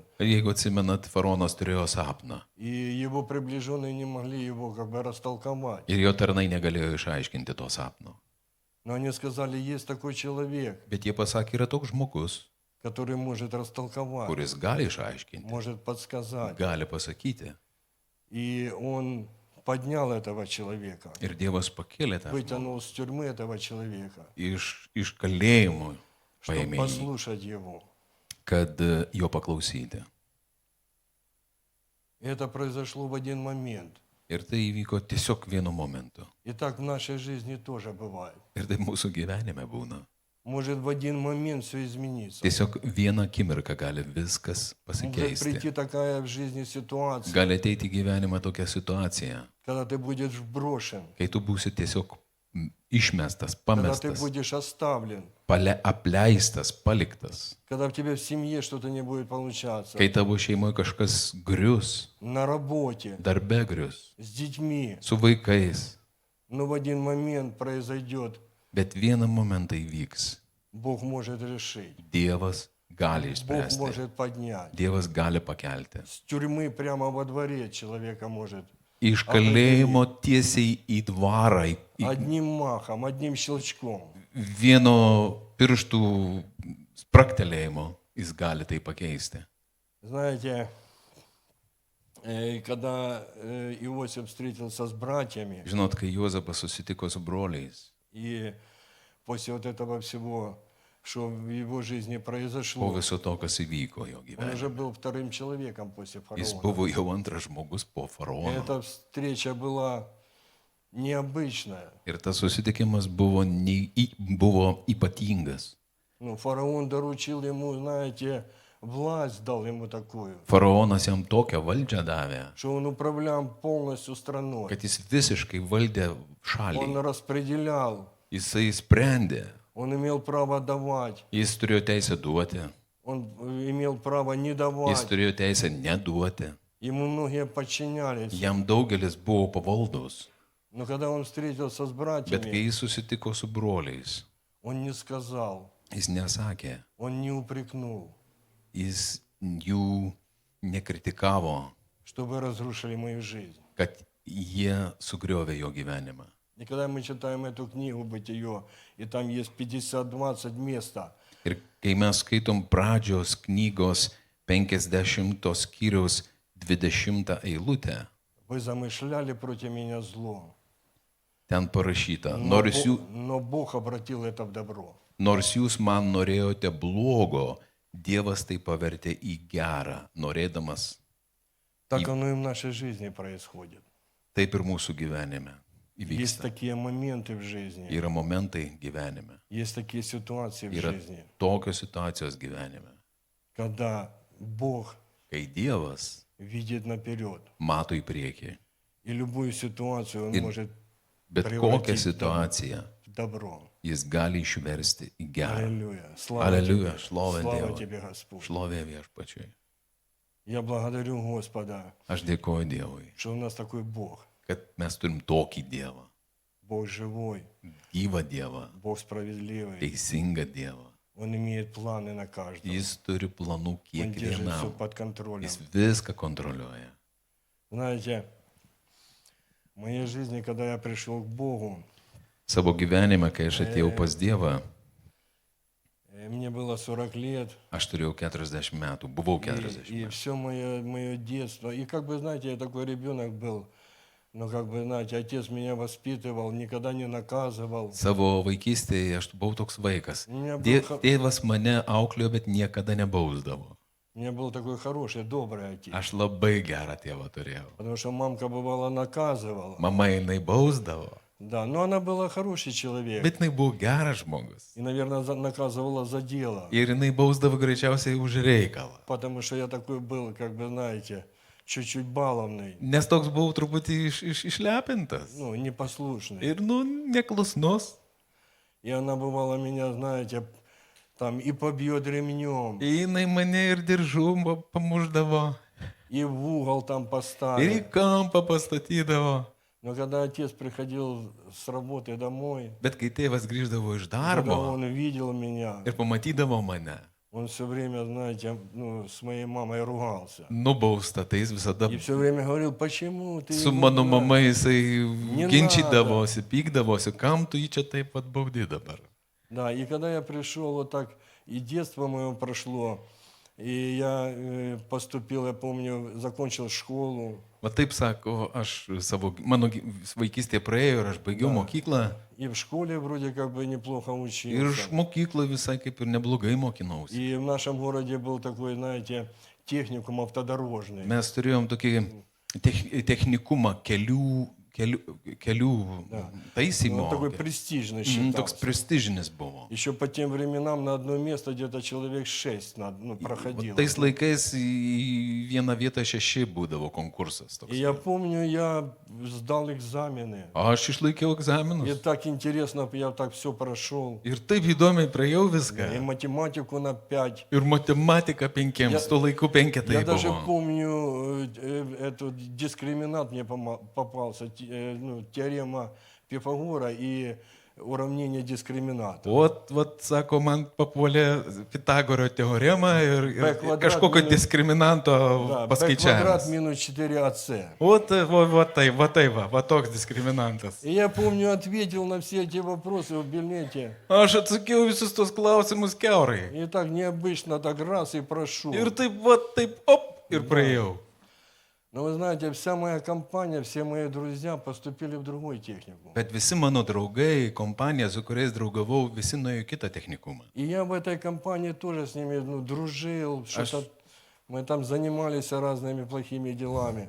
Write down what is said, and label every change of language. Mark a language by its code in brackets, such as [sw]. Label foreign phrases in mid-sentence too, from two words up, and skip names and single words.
[lt] Jeigu atsimenat, faraonas turėjo sapną [ru] И его приближенные не могли его как бы растолковать. [lt] ir jo tarnai negalėjo išaiškinti to sapno. [ru] Но они сказали, есть такой человек, [lt] Bet jie pasakė, yra toks žmogus, [ru] который может растолковать, [lt] kuris gali išaiškinti, [ru] может подсказать. [lt] gali pasakyti. [ru] И он поднял этого человека, [lt] Ir Dievas pakėlė tą žmogų [ru] вытянул с тюрьмы этого человека, [lt] iš kalėjimo, [ru] чтобы [lt] paėmė jį, [ru] послушать его. [lt] kad jo paklausyti. [ru] И это произошло в один момент. [lt] Ir tai įvyko tiesiog vienu momentu. [ru] И так в нашей жизни тоже бывает. [lt] Ir tai mūsų gyvenime būna. [ru] Может в один момент все измениться. [lt] Tiesiog vieną akimirką gali viskas [ru] Может [lt] pasikeisti. [ru] прийти такая в жизни ситуация, [lt] Gali ateiti į gyvenimą tokia situacija, [ru] когда ты будешь брошен, [lt] kai tu būsi tiesiog išmestas, [ru] когда ты [lt] pamestas, [ru] будешь оставлен, [lt] apleistas, paliktas, [ru] когда в тебе в семье что-то не будет получаться, [lt] kai tavo šeimoje kažkas grius, [ru] на работе, [lt] darbe grius, [ru] с детьми. [lt] su vaikais, [ru] Но в один момент произойдет, [lt] bet vieną momentą įvyks. [ru] Бог может решить, [lt] Dievas gali [ru] Бог [lt] išspręsti, [ru] может поднять. [lt] Dievas gali pakelti. [ru] С тюрьмы прямо во дворе человека может. [lt] Iš kalėjimo tiesiai į dvarą, [ru] Одним махом, одним щелчком. [lt] vieno pirštų spraktelėjimo jis gali tai pakeisti. [ru] Знаете, когда Иосиф встретился с братьями, [lt] Žinot, kai Juozapas susitiko su broliais, [ru] и после вот этого всего, что в его жизни [lt] po [ru] произошло, [lt] viso to, kas įvyko jo [ru] он уже [lt] gyvenime, [ru] был вторым человеком после [lt] jis [ru] фараона. [lt] buvo jau antras žmogus po [ru] И [lt] faraono. [ru] эта встреча была необычная. [lt] Ir tas susitikimas buvo ypatingas. [ru] Ну, фараон доручил ему, знаете, власть дал ему такую, [lt] Faraonas jam tokią valdžią davė, [ru] что он управлял полностью страной. [lt] kad jis visiškai valdė [ru] Он [lt] šalį. [ru] распределял, [lt] Jisai sprendė, [ru] он имел право давать, [lt] jis turėjo teisę duoti, [ru] он имел право не [lt] jis [ru] давать. [lt] turėjo teisę neduoti. [ru] Ему многие подчинялись. [lt] Jam daugelis buvo pavaldus. [ru] Но когда он встретился с [lt] Bet [ru] братьями, [lt] kai jis susitiko su broliais, [ru] он не сказал, [lt] jis nesakė, [ru] он не упрекнул, [lt] jis jų nekritikavo, [ru] что вы разрушили мою жизнь. [lt] kad jie sugriovė jo gyvenimą. [ru] И когда мы читаем эту книгу «Бытие», и там есть 50-20 места, [lt] Ir kai mes skaitom pradžios knygos 50 skyriaus 20 eilutę, [ru] вы замышляли против меня зло, [lt] ten parašyta, [ru] но Бог обратил это в добро. [lt] nors jūs man norėjote blogo, Dievas tai pavertė į gerą, norėdamas. [ru] Так оно и в нашей жизни происходит. [lt] Taip ir mūsų gyvenime [ru] Есть [lt] įvyksta. [ru] такие моменты в жизни, [lt] Yra momentai gyvenime, [ru] есть такие ситуации в [lt] yra [ru] жизни, [lt] tokios situacijos gyvenime, [ru] когда Бог [lt] kai Dievas [ru] видит наперед. [lt] mato į priekį. [ru] И любую ситуацию Он [lt] Ir [ru] может [lt] bet kokią situaciją [ru] в добро. [lt] jis gali išversti į gerą. [ru] Аллилуйя. Слава Аллилуйя, Тебе. слава Слава [lt] Dievui. [ru] Тебе, Господь. [lt] Šlovė viešpačiui. [ru] Я благодарю Господа, [lt] Aš dėkoju Dievui, [ru] что у нас такой Бог. [lt] kad mes turim tokį Dievą, [ru] Бог живой, [lt] gyvą Dievą, [ru] Бог справедливый. [lt] teisingą Dievą. [ru] Он имеет планы на каждого. [lt] Jis turi planų [ru] Он держит все [lt] kiekvienam. [ru] под контролем. [lt] Jis viską kontroliuoja. [ru] Знаете, в моей жизни, когда я пришел к Богу, [lt] Savo gyvenime, kai aš atėjau pas Dievą, [ru] мне было 40 лет, [lt] aš turėjau 40 metų, buvau [ru] и [lt] 40 metų. [ru] все мое детство. И как бы, знаете, я такой ребенок был, но как бы, знаете, отец меня воспитывал, никогда не наказывал. [lt] Savo vaikystėje aš buvau toks vaikas. [ru] У меня был, [lt] Tėvas mane auklėjo, bet niekada nebausdavo. [ru] у меня был такой хороший, добрый отец. [lt] Aš labai gerą tėvą turėjau. [ru] Потому что мамка бывало наказывала. [lt] Mama jinai bausdavo, [ru] Да, но она была хороший человек. [lt] bet jinai buvo geras žmogus. [ru] И, наверное, наказывала за дело. [lt] Ir jinai bausdavo greičiausiai už reikalą. [ru] Потому что я такой был, как бы, знаете, чуть-чуть баловный, [lt] Nes toks buvau truputį išlepintas. [ru] ну, непослушный. [lt] Ir, neklusnus. [ru] И она бывало меня, знаете, там и побьет ремнем, [lt] Ir jinai mane ir diržų pamuždavo. [ru] и в угол там [lt] Ir į [ru] поставит. [lt] kampą pastatydavo. [ru] Но когда отец приходил с работы домой, [lt] Bet kai tėvas grįždavo iš [ru] когда [lt] darbo [ru] он видел меня, [lt] ir pamatydavo mane, [ru] он все время, знаете, ну, с моей мамой ругался. [lt] nubausta, tai jis visada [ru] И все время говорил, почему ты [lt] su [ru] его [lt] mano [ru] знаешь? [lt] mama jisai [ru] Не [lt] ginčydavosi, pykdavosi, kam tu jį čia taip pat baudi dabar. [ru] Да, и когда я пришел, вот так, и детство мое прошло, и я поступил, я помню, закончил школу, [lt] Va taip sako, mano vaikystė praėjo ir aš baigiau mokyklą [ru] и в школе вроде как бы неплохо [lt] ir [ru] учился. [lt] iš mokykloje visai kaip ir neblogai mokinausi. [ru] И в нашем городе был такой, знаете, техникум автодорожный. [lt] Mes turėjom tokį technikumą kelių taisymo. [ru] Он такой престижный [lt] Toks [ru] считался. [lt] prestižinis buvo. [ru] Еще по тем временам на одно место где-то человек 6 проходило. [lt] Tais laikais į vieną vietą 6 būdavo konkursas. [ru] И [lt] Toks. [ru] я помню, я сдал экзамены. [lt] Aš išlaikiau [ru] И [lt] egzaminus. [ru] так интересно, я так все прошел. [lt] Ir taip įdomiai praėjau [ru] И [lt] viską. [ru] математику на 5. [lt] Ir matematika 5, tuo laiku 5 [ru] Я [lt] tai [ru] даже [lt] buvo. [ru] помню, этот дискриминат мне попался, теорема Пифагора и уравнение дискримината. [lt] Vat, sako, man papuolė Pitagoro teorema ir B kvadrat kažkokio minus- diskriminanto [ru] Да, b квадрат [lt] paskaičiavimas. [ru] минус 4ac. [lt] Va toks diskriminantas. [ru] И я помню, ответил на все эти вопросы в билете. [lt] Aš atsakiau visus tos klausimus keurai. [ru] И так необычно, так раз и прошел. [lt] Ir taip, op, ir praėjau. [ru] Но вы знаете, вся моя компания, все мои друзья поступили в другой технику. [lt] Bet visi mano draugai, kompanija, su kuriais draugavau, visi nuėjo į kitą technikumą. [ru] И я в этой компании тоже с ними дружил, что-то мы там занимались разными плохими делами.